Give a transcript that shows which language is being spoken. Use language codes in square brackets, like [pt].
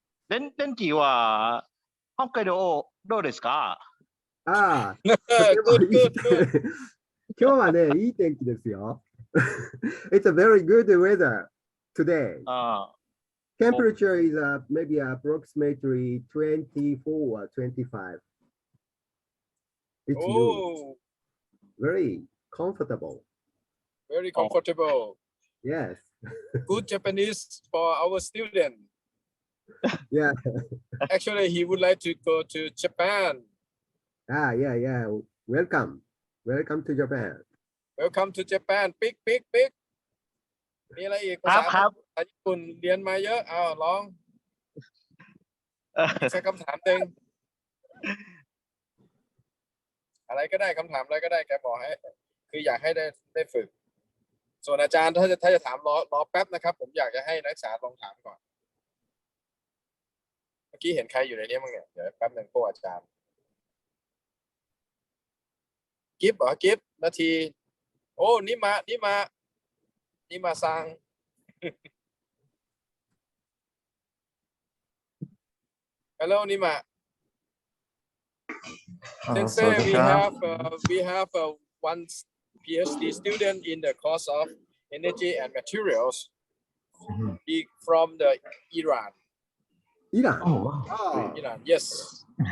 [ja] 先生天気は北海道どうですか？ [en] good [ja] 今日はね、いい天気ですよ。 [en] It's a very good weather today. Temperature is maybe approximately 24 or 25. It's good. Very comfortable. very comfortable Yes. good Japanese for our student Yeah. actually he would like to go to Japan Yeah. Welcome to Japan. welcome to Japan [th] ปิ๊กมีอะไรอีกภาษาญี่ปุ่นเรียนมาเยอะลองสักคำถามหนึ่งอะไรก็ได้คำถามอะไรก็ได้แกบอกให้คืออยากให้ได้ฝึกส่วนอาจารย์ถ้าจะถามรอแป๊บนะครับผมอยากจะให้นักศึกษาลองถามก่อน เมื่อกี้เห็นใครอยู่ในนี้มั้งเนี่ยเดี๋ยวแป๊บหนึ่งพวกอาจารย์กิฟต์เหรอกิฟต์นาทีโอ้นี่มาซัง [en] Hello, Nima. Sensei, we have one PhD student in the course of energy and materials. He from the Iran. Iran. Oh, wow. Iran, yes.